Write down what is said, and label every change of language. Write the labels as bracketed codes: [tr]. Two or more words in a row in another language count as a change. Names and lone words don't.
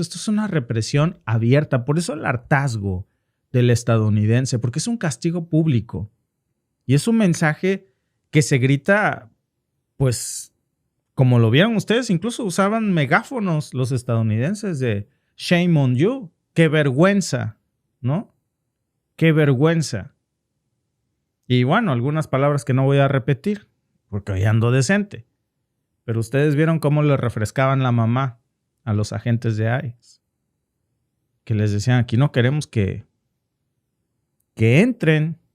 [es] Esto es una represión abierta. Por eso el hartazgo del estadounidense, porque es un castigo público. Y es un mensaje que se grita, pues, como lo vieron ustedes, incluso usaban megáfonos los estadounidenses de [en] shame on you. [es] ¡Qué vergüenza! ¿No? ¡Qué vergüenza! Y bueno, algunas palabras que no voy a repetir, porque hoy ando decente. Pero ustedes vieron cómo le refrescaban la mamá a los agentes de ICE. Que les decían, aquí no queremos que entren.